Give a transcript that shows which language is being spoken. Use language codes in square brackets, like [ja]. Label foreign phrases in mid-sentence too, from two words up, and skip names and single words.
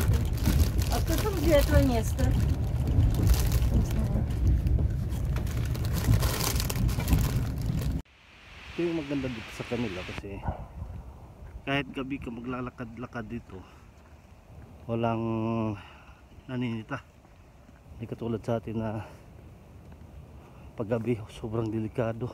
[ru] А кто там для этого места? Не знаю. [tl] Ito yung maganda dito sa kanila kasi kahit gabi ka maglalakad-lakad dito walang naninita. Hindi katulad sa atin na paggabi sobrang delikado.